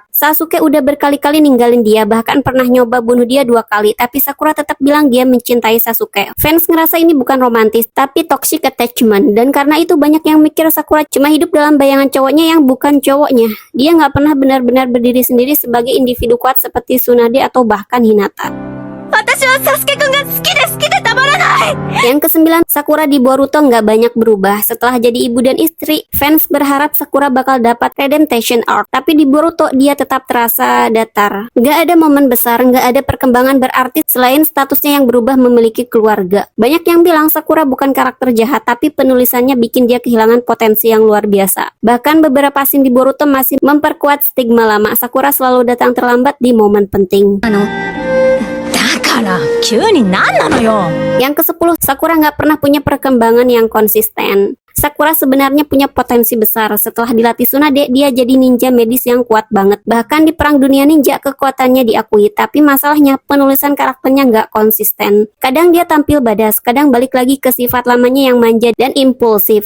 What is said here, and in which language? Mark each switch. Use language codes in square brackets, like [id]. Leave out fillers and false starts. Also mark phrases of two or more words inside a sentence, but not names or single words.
[id] Sasuke udah berkali-kali ninggalin dia, bahkan pernah nyoba bunuh dia 2 kali, tapi Sakura tetap bilang dia mencintai Sasuke. Fans ngerasa ini bukan romantis, tapi [en] toxic attachment, [id] dan karena itu banyak yang mikir Sakura cuma hidup dalam bayangan cowoknya yang bukan cowoknya. Dia nggak pernah benar-benar berdiri sendiri sebagai individu kuat seperti Tsunade atau bahkan Hinata. [ja] 私はサスケくんが好きで好きでたまらない。 [id] Yang kesembilan, Sakura di Boruto nggak banyak berubah. Setelah jadi ibu dan istri, fans berharap Sakura bakal dapat [en] redemption arc. [id] Tapi di Boruto dia tetap terasa datar. Nggak ada momen besar, nggak ada perkembangan berarti selain statusnya yang berubah memiliki keluarga. Banyak yang bilang Sakura bukan karakter jahat, tapi penulisannya bikin dia kehilangan potensi yang luar biasa. Bahkan beberapa scene di Boruto masih memperkuat stigma lama. Sakura selalu datang terlambat di momen penting. [ja] だから急に何なのよ。 [id] Yang ke-10, Sakura nggak pernah punya perkembangan yang konsisten. Sakura sebenarnya punya potensi besar. Setelah dilatih Tsunade, dia jadi ninja medis yang kuat banget. Bahkan di perang dunia ninja, kekuatannya diakui. Tapi masalahnya, penulisan karakternya nggak konsisten. Kadang dia tampil badas, kadang balik lagi ke sifat lamanya yang manja dan impulsif.